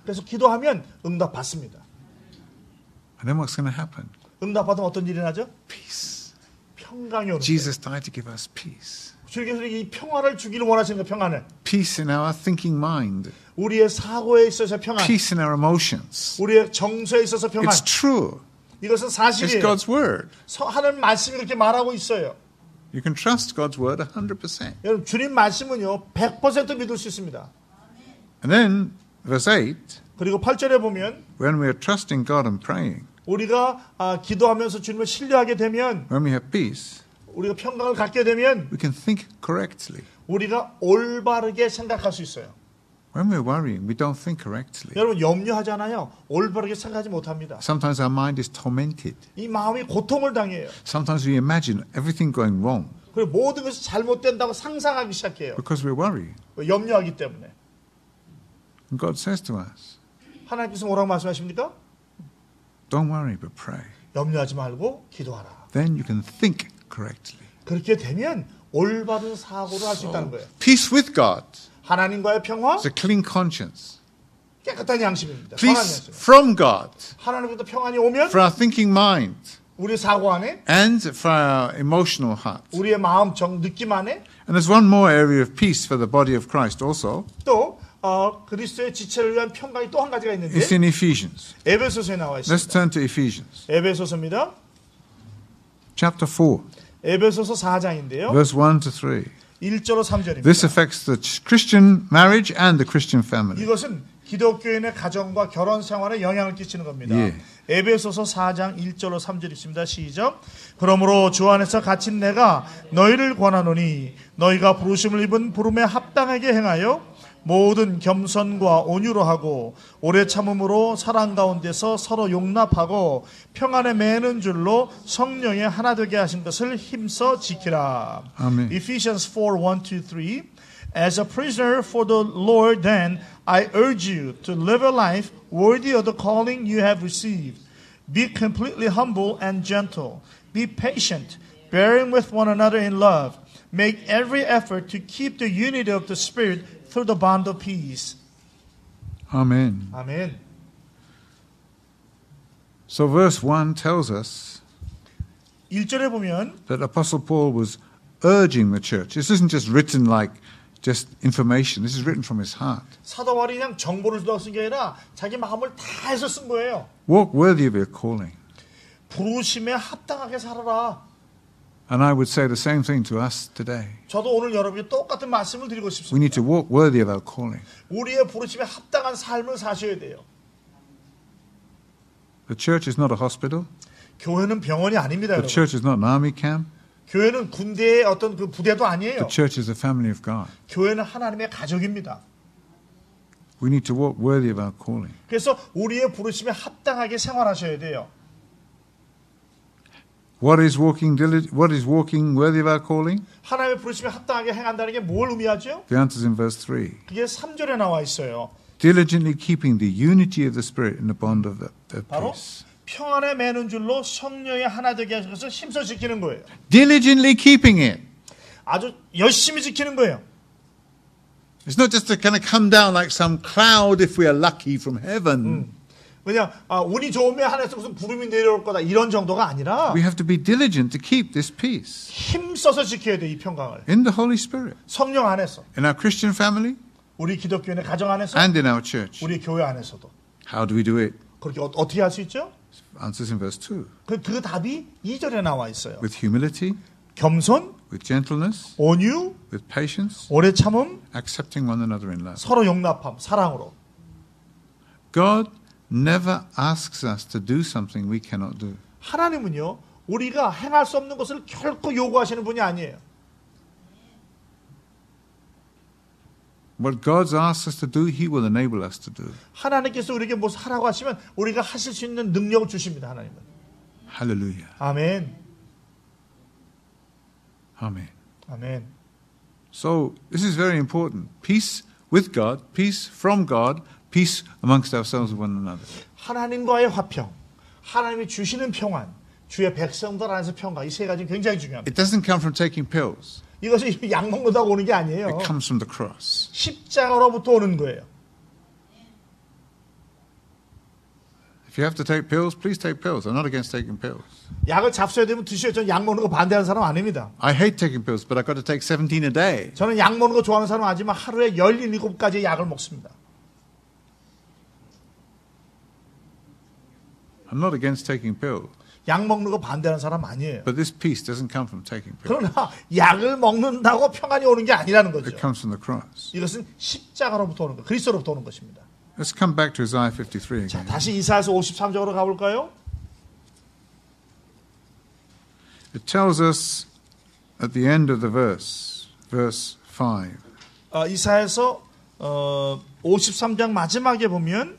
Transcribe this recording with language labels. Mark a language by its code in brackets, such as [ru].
[ko] 그래서 기도하면 응답 받습니다. [en] And then what's going to happen? [ko] 응답 받으면 어떤 일이 나죠? [en] Peace. [ko] 평강이 오는 거예요. [en] Jesus died to give us peace. [ko] 주님께서 이 평화를 주기를 원하시는 거 평안을. [en] Peace in our thinking mind. [ko] 우리의 사고에 있어서 평안. [en] Peace in our emotions. [ko] 우리의 정서에 있어서 평안. [en] It's true. [ko] 이것은 [en] It's [ko] 사실이에요. [en] God's word. [ko] 하나님 말씀이 그렇게 말하고 있어요. [en] You can trust God's word 100%. [ko] 여러분 주님 말씀은요 100% 믿을 수 있습니다. [en] And then, verse 8, [ko] 그리고 8절에 보면 [en] when we are trusting God and praying, [ko] 우리가 기도하면서 주님을 신뢰하게 되면 [en] when we have peace, [ko] 우리가 평강을 갖게 되면 [en] we can think correctly. [ko] 우리가 올바르게 생각할 수 있어요. [en] When we're worrying, we don't think correctly. [ko] 여러분 염려하잖아요. 올바르게 생각하지 못합니다. [en] Sometimes our mind is tormented. [ko] 이 마음이 고통을 당해요. [en] Sometimes we imagine everything going wrong [ko] 그리고 모든 것이 잘못된다고 상상하기 시작해요. [en] because we're worrying. [ko] 염려하기 때문에. [en] And God says to us, [ko] 하나님께서 뭐라고 말씀하십니까? [en] don't worry, but pray. [ko] 염려하지 말고 기도하라. [en] Then you can think correctly. [ko] 그렇게 되면 올바른 사고를 할 수 있다는 거예요. [en] Peace with God [ko] 하나님과의 평화, [en] is a clean conscience. [ko] 깨끗한 양심입니다. 선한 [en] Peace [ko] 양심. [en] from God [ko] 하나님부터 평안이 오면 [en] for our thinking mind [ko] 우리 사고 안에, [en] and for our emotional heart. [ko] 우리의 마음, 느낌 안에 [en] And there's one more area of peace for the body of Christ also. [ko] 또 그리스도의 지체를 위한 평강이 또 한 가지가 있는데 [en] It's in Ephesians. [ko] 에베소서에 나와 [en] Let's [ko] 있습니다. [en] turn to Ephesians. [ko] 에베소서입니다. [en] Chapter 4, [ko] 에베소서 4장인데요. [en] verse 1 to 3. [ko] 1절로 3절입니다. [en] This affects the Christian marriage and the Christian family. [ko] 이것은 기독교인의 가정과 결혼 생활에 영향을 끼치는 겁니다. 예. 에베소서 4장 1절로 3절 있습니다. 시작. 그러므로 주 안에서 갇힌 내가 너희를 권하노니 너희가 부르심을 입은 부름에 합당하게 행하여 모든 겸손과 온유로 하고 오래 참음으로 사랑 가운데서 서로 용납하고 평안에 매는 줄로 성령에 하나 되게 하신 것을 힘써 지키라. 아멘. [en] Ephesians 4:1-3 As a prisoner for the Lord, then, I urge you to live a life worthy of the calling you have received. Be completely humble and gentle. Be patient, bearing with one another in love. Make every effort to keep the unity of the Spirit through the bond of peace. Amen. [ko] 아멘. [en] So verse 1 tells us [ko] 1절에 보면 [en] that Apostle Paul was urging the church. This isn't just written like just information. This is written from his heart. [ko] 사도 바울이 그냥 정보를 주다고 쓴 게 아니라 자기 마음을 다 해서 쓴 거예요. [en] Walk worthy of your calling. [ko] 부르심에 합당하게 살아라. [en] And I would say the same thing to us today. [ko] 저도 오늘 여러분께 똑같은 말씀을 드리고 [en] We [ko] 싶습니다. [en] need to walk worthy of our calling. [ko] 우리의 부르심에 합당한 삶을 사셔야 돼요. [en] The church is not a hospital. [ko] 교회는 병원이 아닙니다, [en] The [ko] 여러분. [en] church is not an army camp. [ko] 교회는 군대의 어떤 그 부대도 아니에요. [en] The church is the family of God. [ko] 교회는 하나님의 가족입니다. [en] We need to walk worthy of our calling. [ko] 그래서 우리의 부르심에 합당하게 생활하셔야 돼요. [en] What is walking worthy of our calling? [ko] 하나님의 부르심에 합당하게 행한다는 게 뭘 의미하죠? [en] The answer is in verse 3. [ko] 그게 3절에 나와 있어요. [en] Diligently keeping the unity of the Spirit in the bond of [ko] 바로 [en] peace. [ko] 평안에 매는 줄로 성령의 하나 되게 하신 것을 힘써 지키는 거예요. [en] Diligently keeping it. [ko] 아주 열심히 지키는 거예요. [en] It's not just to kind of come down like some cloud if we are lucky from heaven. [ko] 그냥 운이 좋으면 하늘에서 무슨 구름이 내려올 거다 이런 정도가 아니라 [en] We have to be diligent to keep this peace [ko] 힘써서 지켜야 돼, 이 평강을. [en] in the Holy Spirit, [ko] 성령 안에서, [en] in our Christian family [ko] 우리 기독교인의 가정 안에서, [en] and in our church. [ko] 우리 교회 안에서도. [en] How do we do it? [ko] 그렇게 어떻게 할 수 있죠? [en] Answers in verse 2. [ko] 그 답이 2절에 나와 있어요. [en] With humility, [ko] 겸손, [en] with gentleness, [ko] 온유, [en] with patience, [ko] 오래 참음, [en] accepting one another in love. [ko] 서로 용납함, 사랑으로. [en] God never asks us to do something we cannot do. [ko] 하나님은요, 우리가 행할 수 없는 것을 결코 요구하시는 분이 아니에요. What God asks us to do, He will enable us to do. 하나님께서 우리에게 무엇을 하라고 하시면 우리가 하실 수 있는 능력을 주십니다. 하나님은. [en] Hallelujah. [ko] 아멘. [en] Amen. [ko] 아멘. [en] So this is very important. Peace with God, peace from God, peace amongst ourselves with one another. [ko] 하나님과의 화평, 하나님이 주시는 평안, 주의 백성들 안에서 평강, 이 세 가지 굉장히 중요합니다. [en] It doesn't come from taking pills. [ko] 이것이 약 먹는다고 오는 게 아니에요. [en] It comes from the cross. [ko] 십자가로부터 오는 거예요. [en] If you have to take pills, please take pills. I'm not against taking pills. [ko] 약을 잡숴야 되면 드셔요. 저는 약 먹는 거 반대하는 사람 아닙니다. [en] I hate taking pills, but I've got to take 17 a day. [ko] 저는 약 먹는 거 좋아하는 사람 아니지만 하루에 17가지의 약을 먹습니다. [en] I'm not against taking pills, [ko] 약 먹는 거 반대하는 사람 아니에요. [en] but this peace doesn't come from taking pills. [ko] 그러나 약을 먹는다고 평안이 오는 게 아니라는 거죠. [en] It comes from the cross. [ko] 이것은 십자가로부터 오는 거, 그리스도로부터 오는 것입니다. [en] Let's come back to Isaiah 53 [ko] 자, [en] again. [ko] 다시 이사야서 53장으로 가볼까요? [en] It tells us at the end of the verse 5. [ko] 이사야서 53장 마지막에 보면